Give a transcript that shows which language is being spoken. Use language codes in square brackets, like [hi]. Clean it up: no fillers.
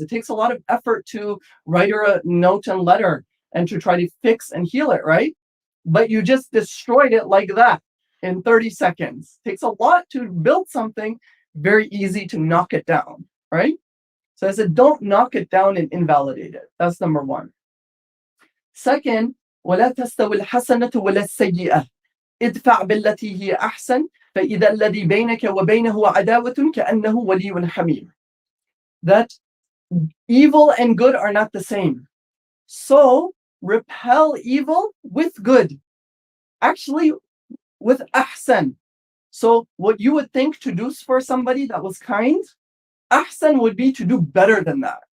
[en] It takes a lot of effort to write her a note and letter and to try to fix and heal it, right? But you just destroyed it like that in 30 seconds. It takes a lot to build something, very easy to knock it down, right? So I said, don't knock it down and invalidate it. That's number one. [ar] Second, ولا تستوي الحسنة ولا السيئة ادفع بالتي هي أحسن فإذا الذي بينك وبينه عداوة كأنه ولي حميم. [en] That evil and good are not the same. So repel evil with good. Actually, with ahsan. So what you would think to do for somebody that was kind, ahsan would be to do better than that.